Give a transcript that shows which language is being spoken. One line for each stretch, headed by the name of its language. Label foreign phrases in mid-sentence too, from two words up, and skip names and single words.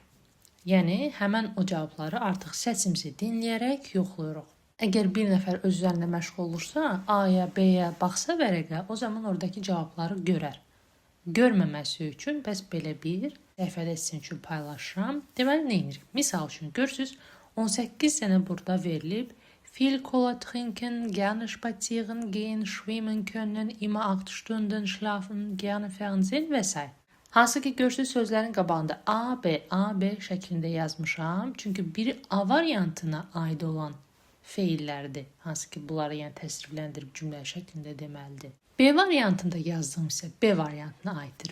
Azerbaijani: Yəni həmən o cavabları artıq səsimizi dinləyərək yoxlayırıq. Əgər bir nəfər öz üzərində məşğul olursa, A-ya, B-yə baxsa vərəqə, o zaman oradakı cavabları görər. Görməməsi üçün bəs belə bir səhifədə sizin üçün paylaşıram. Deməli, nə edirik? Misal üçün, görürsünüz, 18 dənə burada verilib.
German: Viel Cola trinken, gerne spazieren gehen, schwimmen können, immer 8 Stunden schlafen, gerne Fernsehen və s.
Azerbaijani: Hansı ki, görürsünüz, sözlərin qabağında A, B, A, B şəklində yazmışam. Çünki biri A variantına aid olan feillərdir. Hansı ki, bunları yəni təsrifləndirib cümlə şəklində deməlidir. B variantında yazdığım isə B variantına aiddir.